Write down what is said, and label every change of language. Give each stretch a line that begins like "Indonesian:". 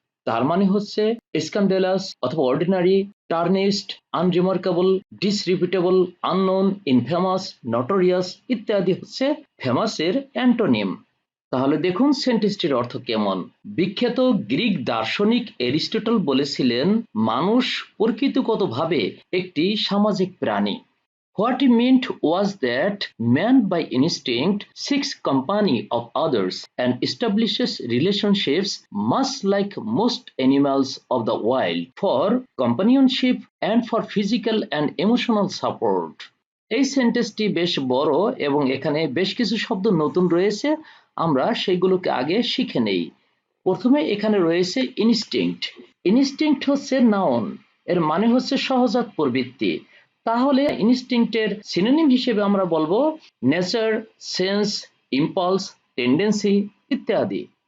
Bangla: তার মানে হচ্ছে স্ক্যান্ডালাস অথবা অর্ডিনারি, টার্নিস্ট, আনরিমার্কেবল, ডিসরিপিটেবল, আননোন, ইনফেমাস, নটোরিয়াস ইত্যাদি হচ্ছে ফেমাসের অ্যান্টোনিম। তাহলে দেখুন সেন্টেন্সটির অর্থ কেমন। বিখ্যাত গ্রিক দার্শনিক এরিস্টটল বলেছিলেন, মানুষ প্রকৃতিগতভাবে একটি সামাজিক প্রাণী।
English: What he meant was that man by instinct seeks company of others and establishes relationships much like most animals of the wild for companionship and for physical and emotional support.
Bangla: এই সেন্টেন্সটি বেশ বড় এবং এখানে বেশ কিছু শব্দ নতুন রয়েছে, আমরা সেগুলোকে আগে শিখে নেই। প্রথমে এখানে রয়েছে ইনস্টিংক্ট। ইনস্টিংক্ট হচ্ছে নাউন, এর মানে হচ্ছে সহজাত প্রবৃত্তি। তাহলে ইনস্টিংক্টের সিনোনিম হিসেবে আমরা বলবো নেচার, সেন্স, ইম্পালস, টেন্ডেন্সি ইত্যাদি।